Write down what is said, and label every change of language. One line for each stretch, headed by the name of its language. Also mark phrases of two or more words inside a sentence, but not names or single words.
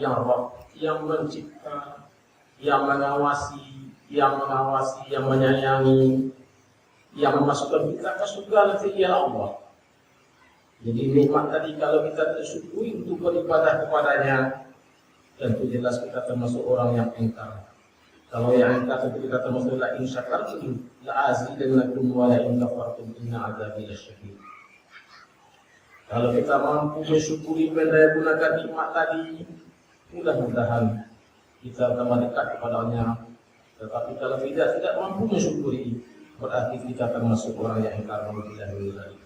Indonesian: Yang Rabb, yang mencipta, yang mengawasi, yang menyayangi, yang memasukkan kita ke surga nanti ialah Allah. Jadi nikmat tadi kalau kita tersyukuri untuk beribadah kepadanya, tentu jelas kita termasuk orang yang engkar. Kalau yang engkar tentu kita termasuk
Arabic: لئن شكرتم لأزيدنكم ولئن كفرتم إن عذابي لشديد.
Indonesian: Kalau kita mampu mensyukuri mendaya gunakan nikmat tadi, mudah-mudahan kita tambah dekat kepadanya. Tetapi kalau tidak mampu mensyukuri, berarti kita termasuk orang yang engkar. Alhamdulillah.